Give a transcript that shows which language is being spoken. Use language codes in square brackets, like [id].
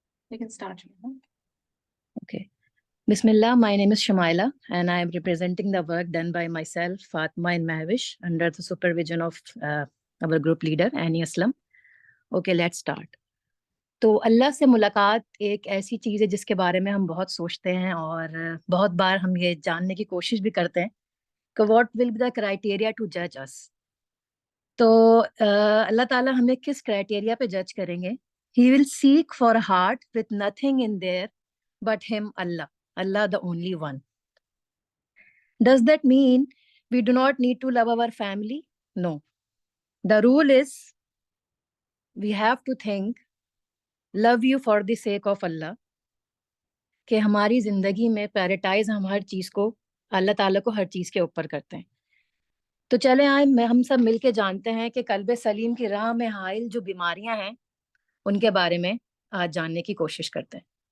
[en] You can start. Okay. Bismillah, my name is Shumaila and I am representing the work done by myself, Fatma and Mahwish, under the supervision of our group leader, Annie Aslam. Okay, let's start. [ur] تو اللہ سے ملاقات ایک ایسی چیز ہے جس کے بارے میں ہم بہت سوچتے ہیں اور بہت بار ہم یہ جاننے کی کوشش بھی کرتے ہیں کہ [en] What will be the criteria to جج اس. [ur] تو اللہ تعالیٰ ہمیں کس کرائٹیریا پہ جج کریں گے؟ [en] He will seek for a heart with nothing in there but him, Allah. Allah the only one. Does that mean we do not need to love our family? No. The rule is we have to think, love you for the sake of Allah, [ur] کہ ہماری زندگی میں پیراٹائز ہم ہر چیز کو اللہ تعالیٰ کو ہر چیز کے اوپر کرتے ہیں. تو چلے آئیں ہم سب مل کے جانتے ہیں کہ قلب سلیم کی راہ میں حائل جو بیماریاں ہیں ان کے بارے میں آج جاننے کی کوشش کرتے ہیں.